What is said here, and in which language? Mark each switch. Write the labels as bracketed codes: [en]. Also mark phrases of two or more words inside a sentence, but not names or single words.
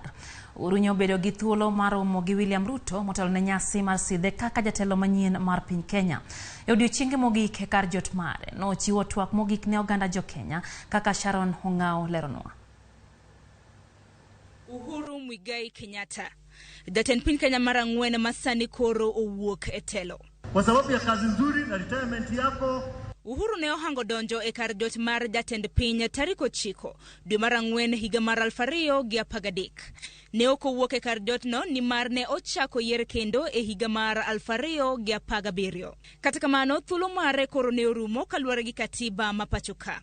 [luo] Uhuru nyobedo gi thuolo mar romo gi William Ruto motelo ne nyasi mar sidhe kaka jatelo manyien mar piny Kenya. E odiechienge mogik e kar jot mare nochiwo twak mogik ne oganda jo Kenya kaka Sharon Hong'ao leronwa. Uhuru Muigai Kenyatta, jatend piny Kenya mar 4 masani koro owuok e telo. [sw] Kwa sababu ya kazi nzuri na retirement yako, [luo] Uhuru ne ohango donjo e kar jot mar jatend piny tarik 9 dwe mar 4 higa mar 2013. Ne ok owuok e kar jot no ni mar ne ochako yier kendo e higa mar 2017. Kata kamano thuolo mare koro ne orumo kaluwore gi katiba ma pacho ka.